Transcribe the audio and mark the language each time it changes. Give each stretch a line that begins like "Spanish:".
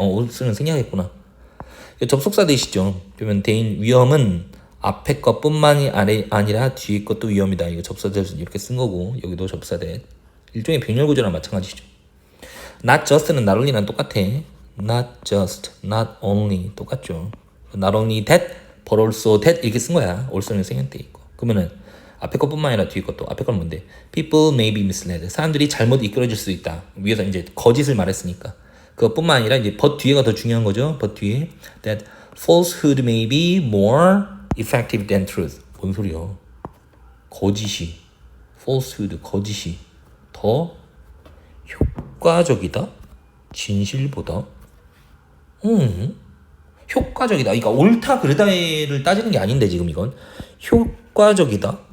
Korean: also는 생략했구나. 접속사 되시죠. 그러면 위험은 앞에 것뿐만이 아니라 뒤에 것도 위험이다. 이거 접사대 이렇게 쓴 거고, 여기도 접사대. 일종의 병렬 구조랑 마찬가지죠.
English: not just는 not only랑 똑같아. not just, not only 똑같죠. not only that, but also that 이렇게 쓴 거야.
Korean: also는 생략돼 있고. 그러면은 앞에 것뿐만 아니라 뒤에 것도. 앞에 건 뭔데?
English: People may be misled.
Korean: 사람들이 잘못 이끌어질 수 있다. 위에서 이제 거짓을 말했으니까. 그것뿐만 아니라 이제 but 뒤에가 더 중요한 거죠.
English: but 뒤에 that falsehood may be more effective than truth.
Korean: 뭔 소리야? 거짓이, falsehood, 거짓이 더 효과적이다? 진실보다? 효과적이다. 그러니까 옳다 그르다를 따지는 게 아닌데 지금 이건 효과적이다.